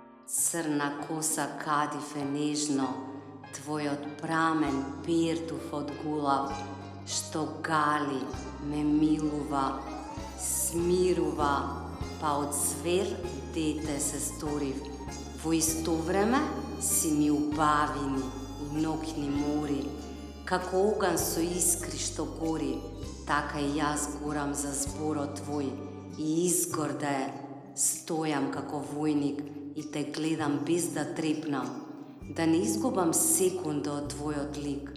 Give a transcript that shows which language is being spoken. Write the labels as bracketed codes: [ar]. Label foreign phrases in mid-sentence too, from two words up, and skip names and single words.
[mk] Crna kosa kadife nežno, tvojot pramen pertuf od gulav, što gali me miluva, smiruva, pa od zver dete se storiv. Во исто време си ми убавини и ноќни мори, како оган со искри што гори, така и јас горам за зборот твој и изгорде стојам како војник и те гледам без да трепнам, да не изгубам секунда од твојот лик.